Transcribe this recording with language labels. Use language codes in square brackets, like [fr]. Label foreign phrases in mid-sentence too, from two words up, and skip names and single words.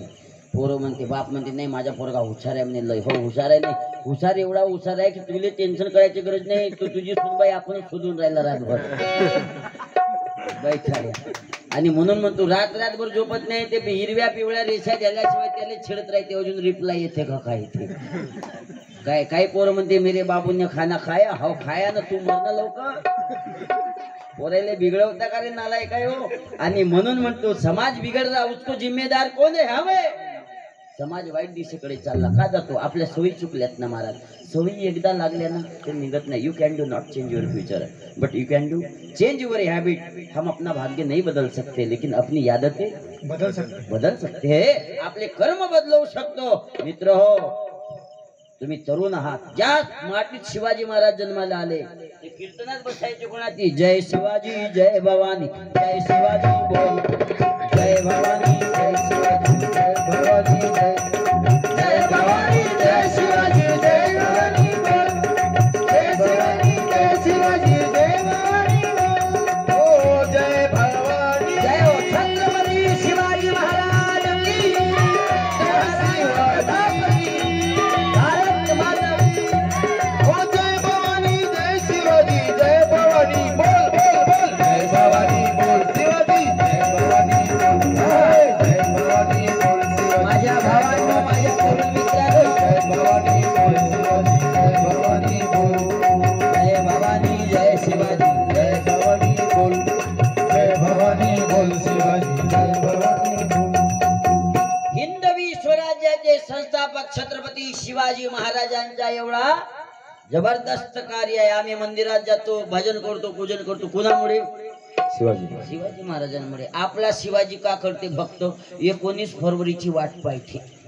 [mr] पोरं म्हणते, बाप म्हणते नाही माझा पोरगा हुशार आहे म्हणे. लय हो हुशार आहे, नाही हुशार एवढा हुशार आहे की तुला टेन्शन करायची गरज नाही. तू तुझी सुनबाई आपणच शोधून राहिला रातभर बैठाड्या. आणि म्हणून म्हणतो रात्रभर झोपत नाही. ते हिरव्या पिवळ्या रेषा झाल्याशिवाय त्याला छेडत राहते, अजून रिप्लाय येते का काय ते काय. काही पोरं म्हणते [hi] मेरे बाबूने खाना खाया. हो खाया ना, [mr] तू मरणं लवकर. पोरायला बिघडवता का रे नालाय काय हो. आणि म्हणून म्हणतो [hi] समाज बिघड रहा उसको जिम्मेदार [mr] कोण आहे. हवे समाज वाईट दिशेकडे चालला का जातो. आपल्या सवयी चुकल्यात ना महाराज. सवयी एकदा लागल्या ना ते निघत नाही. [en] You can do not change your future but you can do change your habit. [hi] हम अपना भाग्य नहीं बदल सकते लेकिन अपनी आदतें बदल सकते हैं. [mr] आपले कर्म बदलवू शकतो. मित्र हो, तुम्ही तरुण आहात. ज्या मातीत शिवाजी महाराज जन्माला आले ते कीर्तनात बसायचे कोणाची. जय शिवाजी जय भवानी, जय शिवाजी बोल, जय भवानी जय शिवाजी, जय भवानी जय, जय भवानी जय शिवाजी, जय भवानी बोल, जय शिवाजी जय शिवाजी, जय भवानी बोल. ओ जय भवानी, जय हो छत्रपती शिवाजी महाराज की जय. भारत माता की. ओ जय भवानी जय शिवाजी, जय भवानी बोल बोल बोल, जय भवानी बोल शिवाजी, जय भवानी बोल, जय भवानी बोल शिवाजी. माझ्या भावांनो, माझ्या तरुण मित्रांनो, जय भवानी बोल शिवाजी, जय भवानी बोल, जय भवानी जय शिवाजी, जय भवानी बोल, जय भवानी बोल शिवाजी, जय भवानी बोल. हिंदवी स्वराज्याचे संस्थापक छत्रपती शिवाजी महाराजांचा एवढा जबरदस्त कार्य आहे. आम्ही मंदिरात जातो, भजन करतो, पूजन करतो. कुणामुळे? शिवाजी महाराजांमुळे. आपला शिवाजी का करते भक्त? 19 फरवरीची वाट पाहिजे.